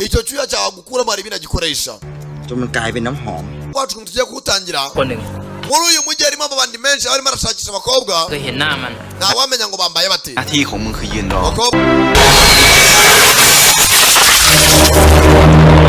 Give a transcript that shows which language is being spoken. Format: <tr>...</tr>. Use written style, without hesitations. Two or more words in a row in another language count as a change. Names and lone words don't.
<rw>icyo cyuya cyawe gukura mari binagikoresha</rw> <th>จนมันกลายเป็นน้ำหอม</th> <rw>kwacu tugiye kutangira</rw> <th>คนหนึ่ง</th> <rw>muri uyu mujyi harimo abandi menshi barimo barashakisha abakobwa</rw> <th>เคยเห็นหน้ามัน</th> <rw>ntawamenya ngo bambaye bate</rw> <th>หน้าที่ของมึงคือยืนรอ</th> <rw>abakobwa</rw>